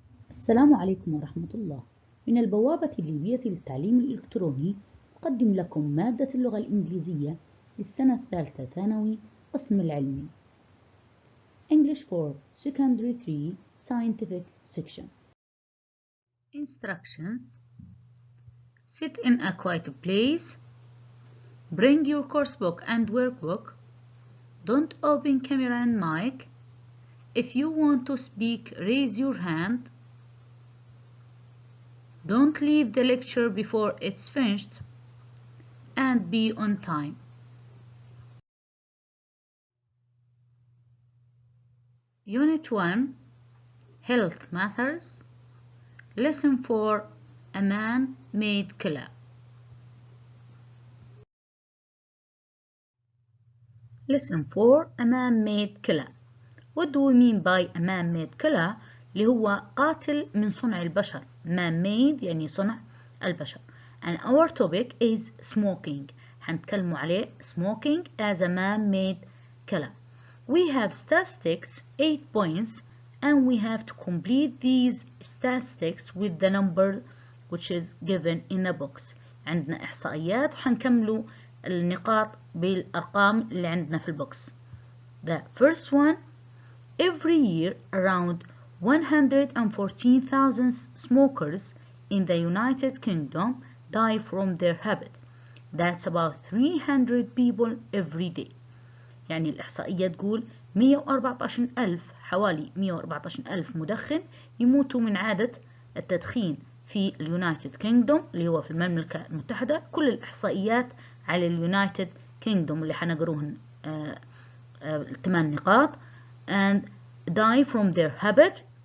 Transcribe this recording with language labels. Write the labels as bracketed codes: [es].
[ar] السلام عليكم ورحمة الله. من البوابة الليبية للتعليم الإلكتروني أقدم لكم مادة اللغة الإنجليزية للسنة الثالثة ثانوي قسم العلمي [en] English for Secondary 3 Scientific Section. Instructions: sit in a quiet place, bring your coursebook and workbook, don't open camera and mic, if you want to speak raise your hand, don't leave the lecture before it's finished, and be on time. Unit 1, Health Matters. Lesson 4, A Man-Made Killer. Lesson 4, A Man-Made Killer. What do we mean by a man-made killer؟ [ar] اللي هو قاتل من صنع البشر. Man-made يعني صنع البشر. [en] And our topic is smoking. [ar] هنتكلموا عليه [en] smoking as a man-made killer. We have statistics 8 points and we have to complete these statistics with the number which is given in the box. [ar] عندنا إحصائيات وحنكملوا النقاط بالأرقام اللي عندنا في البوكس. [en] The first one, every year around 114,000 smokers in the United Kingdom die from their habit. That's about 300 people every day. [ar] يعني الإحصائية تقول 114,000 حوالي 114,000 مدخن يموتوا من عادة التدخين في اليونايتد كينجدوم اللي هو في المملكة المتحدة. كل الإحصائيات على اليونايتد كينجدوم اللي حنقروهن 8 نقاط. [en] and die from their habit.